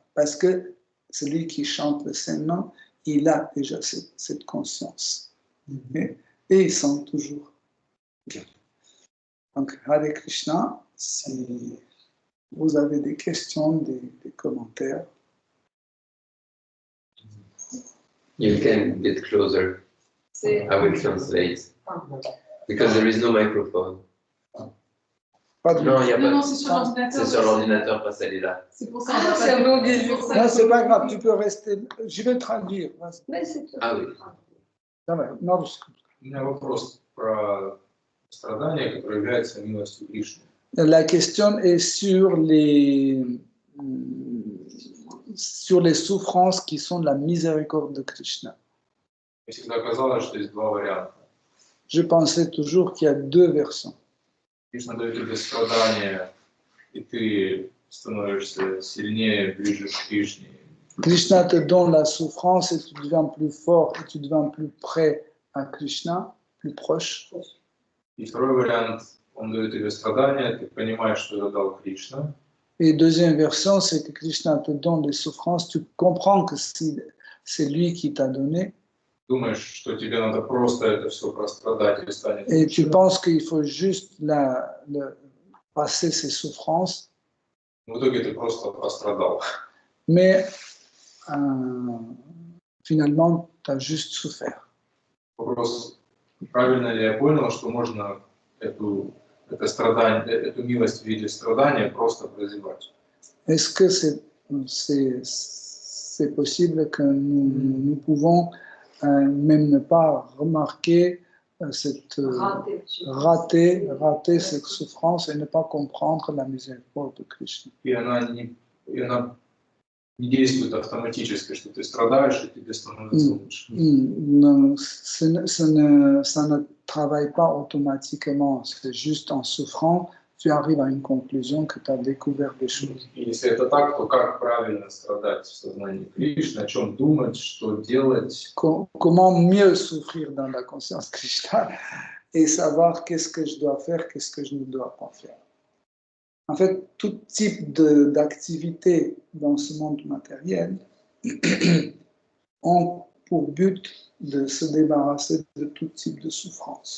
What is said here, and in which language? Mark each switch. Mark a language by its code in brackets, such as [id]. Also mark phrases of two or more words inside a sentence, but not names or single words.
[fr] Parce que celui qui chante le Saint-Nom, il a déjà cette conscience. Et il sent toujours bien. Donc, Hare Krishna, si vous avez des questions, des commentaires. [en] You can get closer. I will translate. Because there is no microphone. [fr] Pas de Non, il n'y a pas. Non, c'est sur l'ordinateur. C'est sur l'ordinateur, pas celle-là. C'est pour ça. C'est un long désir. Non, c'est pas grave, tu peux rester. Je vais traduire. Mais c'est tout. Ah oui. [ru] Давай, на русском. У меня вопрос про страдания, которые являются милостью Кришны. [fr] La question est sur les souffrances qui sont la miséricorde de Krishna. [ru] Мне всегда казалось, что есть два варианта. [fr] Je pensais toujours qu'il y a deux versions. [ru] Кришна дает тебе страдания, и ты становишься сильнее, ближе к Кришне. [fr] Krishna te donne la souffrance et tu deviens plus fort et tu deviens plus près à Krishna, plus proche. [ru] И второй вариант, он дает тебе страдания, ты понимаешь, что это дал Кришна. [fr] Et deuxième version, c'est que Krishna te donne des souffrances, tu comprends que c'est lui qui t'a donné. [ru] Думаешь, что тебе надо просто это все прострадать и станет [fr] Et tu [ru] лучше. [fr] penses qu'il faut juste passer ces souffrances, [ru] В итоге ты просто пострадал. [fr] mais finalement, tu as juste souffert. [ru] Вопрос, правильно ли я понял, что можно это страдание, эту милость в виде страдания просто прозевать? [fr] Est-ce que c'est possible que nous pouvons même ne pas remarquer rater cette souffrance et ne pas comprendre la miséricorde de Krishna? [ru] И она не действует автоматически, что ты страдаешь, и тебе становится лучше. [fr] Non, ça ne travaille pas automatiquement, c'est juste en souffrant, tu arrives à une conclusion que tu as découvert des choses. [ru] И если это так, то как правильно страдать в сознании Кришны, о чем думать, что делать? [fr] Comment mieux souffrir dans la conscience Krishna et savoir qu'est-ce que je dois faire, qu'est-ce que je ne dois pas faire. En fait, tout type d'activité dans ce monde matériel ont pour but de se débarrasser de tout type de souffrance.